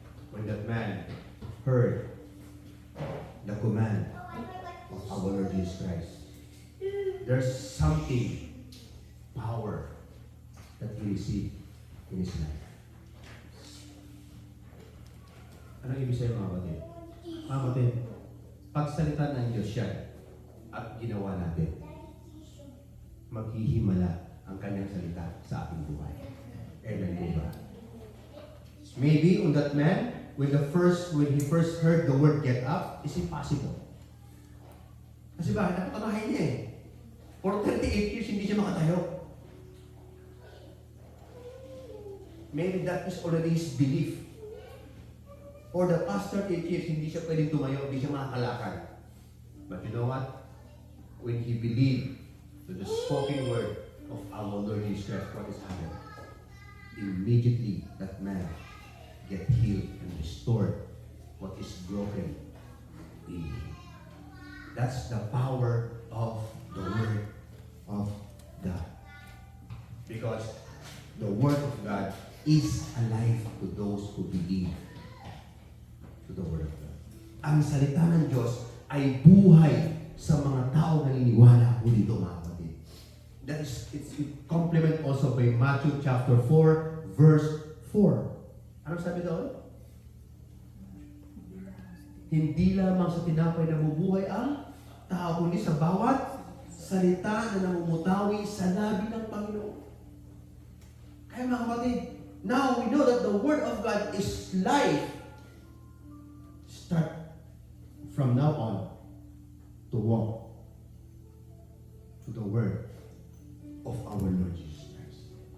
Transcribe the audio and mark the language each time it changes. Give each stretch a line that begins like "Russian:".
English: When that man heard the command of our Lord Jesus Christ, there's something, power, that he received in his life.
Filipino: Anong ibig sabihin, mga kapatid? Mga kapatid, pagsalita ng Diyos yan at ginawa natin, maghihimala ang kanyang salita sa ating buhay. Amen po ba?
English: Maybe on that man, when he first heard the word get up, it's impossible.
Filipino: Kasi bakit? Napatamahin niya eh.
English: For 38 years,
Filipino: hindi siya makatayo.
English: Maybe that is already his belief. For the past 38 years,
Filipino: hindi siya pwedeng tumayo, hindi siya makakalakad.
English: But you know what? When he believed to the spoken word of our Lord Jesus Christ, what is happening? Immediately, that man get healed and restored what is broken in you. That's the power of the Word of God. Because the Word of God is alive to those who believe to the Word of God.
Filipino: Ang salita ng Diyos ay buhay sa mga tao na naniniwala. Uli ito, mga kapatid.
English: That is, it's complement also by Matthew chapter 4, verse 4.
Filipino: Ano sabi doon? Hindi lamang sa tinapay na bubuhay ang tao, kundi sa bawat salita na namumutawi sa labi ng Panginoon. Kaya mga kapatid,
English: now we know that the Word of God is life. Start from now on to walk to the Word of our Lord Jesus Christ.